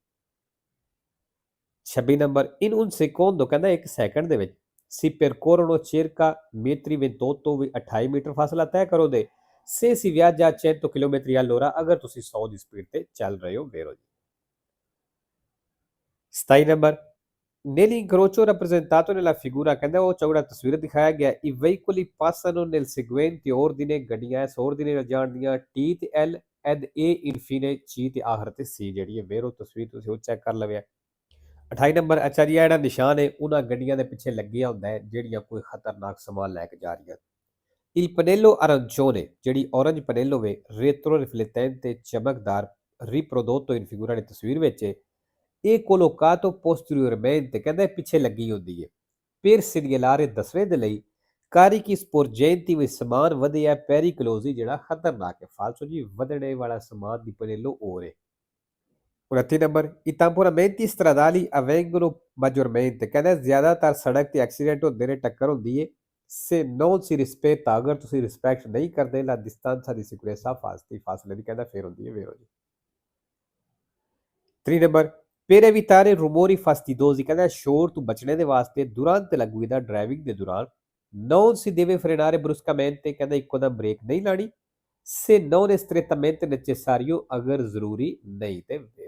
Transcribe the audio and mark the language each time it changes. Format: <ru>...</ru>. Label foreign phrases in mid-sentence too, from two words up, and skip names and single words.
<pa>26 ਨੰਬਰ</pa> <it>in un secondo</it> <pa>ਕਹਿੰਦਾ 1 ਸੈਕਿੰਡ ਦੇ ਵਿੱਚ</pa> <it>si percorrono circa metri 28</it> <pa>ਵੀ 28 ਮੀਟਰ ਫਾਸਲਾ ਤੈਅ ਕਰੋ ਦੇ</pa> <it>se si viaggia a 100 km all'ora</it> <pa>ਅਗਰ ਤੁਸੀਂ 100 ਦੀ ਸਪੀਡ ਤੇ ਚੱਲ ਰਹੇ ਹੋ ਵੇਰੋ ਜੀ 27 ਨੰਬਰ</pa> <it>Nell'incrocio rappresentato nella figura</it> <pa>ਕਹਿੰਦਾ ਉਹ ਚੌੜਾ ਤਸਵੀਰ ਦਿਖਾਇਆ ਗਿਆ</pa> <it>i veicoli passano nel seguente ordine</it> <pa>ਗੱਡੀਆਂ ਇਸ ordine ਨਾਲ ਜਾਣਦੀਆਂ T ਤੇ L</pa> <it>ed E infine C</it> <pa>ਤੇ ਆਖਰ ਤੇ C ਜਿਹੜੀ ਹੈ ਵੇਰੋ ਤਸਵੀਰ ਤੁਸੀਂ ਉਹ ਚੈੱਕ ਕਰ ਲਵਿਆ 28 ਨੰਬਰ ਅੱਛਾ ਜੀ ਜਿਹੜਾ ਨਿਸ਼ਾਨ ਹੈ ਉਹਨਾਂ ਗੱਡੀਆਂ ਦੇ ਪਿੱਛੇ ਲੱਗਿਆ ਹੁੰਦਾ ਹੈ ਜਿਹੜੀਆਂ ਕੋਈ ਖਤਰਨਾਕ ਸਮਾਨ ਲੈ ਕੇ ਜਾ ਰਹੀਆਂ</pa> <it>Il pannello arancione</it> <pa>ਜਿਹੜੀ orange pannello ਵੇ</pa> <it>retro riflettente</it> <pa>ਚਮਕਦਾਰ</pa> <it>riprodotto in figura</it> <pa>ਦੀ ਤਸਵੀਰ ਵਿੱਚ ਇਹ</pa> <it>collocato posteriormente</it> <pa>ਕਹਿੰਦਾ ਪਿੱਛੇ ਲੱਗੀ ਹੁੰਦੀ ਹੈ</pa> <it>per segnalare</it> <pa>ਦੱਸਵੇਂ ਦੇ ਲਈ</pa> <it>carichi sporgenti</it> <pa>ਵਿੱਚ ਸਮਾਨ ਵਧਿਆ pericolosi ਜਿਹੜਾ ਖਤਰਨਾਕ ਹੈ ਫਾਲਸੋ ਜੀ ਵਧਣੇ ਵਾਲਾ ਸਮਾਨ ਦੀ ਪਨੇਲੋ ਹੋਰ ਹੈ 29 ਨੰਬਰ</pa> <it>I tamponamenti stradali avvengono maggiormente</it> <pa>ਕਹਿੰਦਾ ਜ਼ਿਆਦਾਤਰ ਸੜਕ ਤੇ ਐਕਸੀਡੈਂਟ ਹੁੰਦੇ ਨੇ ਟੱਕਰ ਹੁੰਦੀ ਹੈ</pa> <it>se non si rispetta</it> <pa>ਅਗਰ ਤੁਸੀਂ ਰਿਸਪੈਕਟ ਨਹੀਂ ਕਰਦੇ</pa> <it>la distanza di sicurezza</it> <pa>ਫਾਸਲੇ ਦੀ ਕਹਿੰਦਾ ਫੇਰ ਹੁੰਦੀ ਹੈ ਵੇਰੋ ਜੀ 3 ਨੰਬਰ</pa> <it>per evitare rumori fastidiosi</it> <pa>ਕਹਿੰਦਾ ਸ਼ੋਰ ਤੋਂ ਬਚਣੇ ਦੇ ਵਾਸਤੇ</pa> <it>durante la guida</it> <pa>ਡਰਾਈਵਿੰਗ ਦੇ ਦੌਰਾਨ</pa> <it>non si deve frenare bruscamente</it> <pa>ਕਹਿੰਦਾ ਇੱਕੋ ਦਮ ਬ੍ਰੇਕ ਨਹੀਂ ਲਾਣੀ</pa> <it>se non è strettamente necessario</it> <pa>ਅਗਰ ਜ਼ਰੂਰੀ ਨਹੀਂ ਤੇ</pa>